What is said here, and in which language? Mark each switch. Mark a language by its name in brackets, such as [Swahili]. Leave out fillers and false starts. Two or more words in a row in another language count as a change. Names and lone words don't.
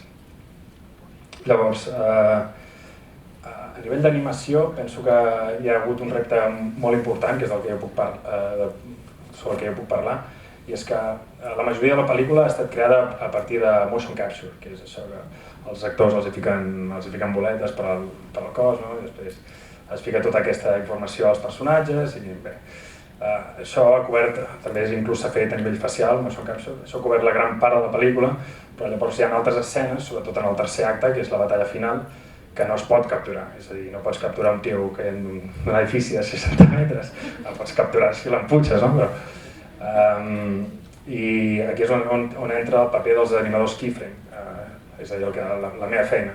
[Catalan] Llavors, a nivell d'animació, penso que hi ha hagut un repte molt important, que és sobre el que jo puc parlar, i és que la majoria de la pel·lícula ha estat creada a partir de [English] motion capture, [Catalan] que és això que els actors els hi fiquen boletes per al cos, no? I després es fica tota aquesta informació als personatges i bé. Això ha cobert, també inclús s'ha fet a nivell facial, [English] motion capture, [Catalan] això ha cobert la gran part de la pel·lícula, però llavors hi ha altres escenes, sobretot en el tercer acte, que és la batalla final, que no es pot capturar, és a dir, no pots capturar un tio que en un edifici de 60 metres, el pots capturar si l'emputxes, no? I aquí és on entra el paper dels animadors keyframe, és a dir, la meva feina.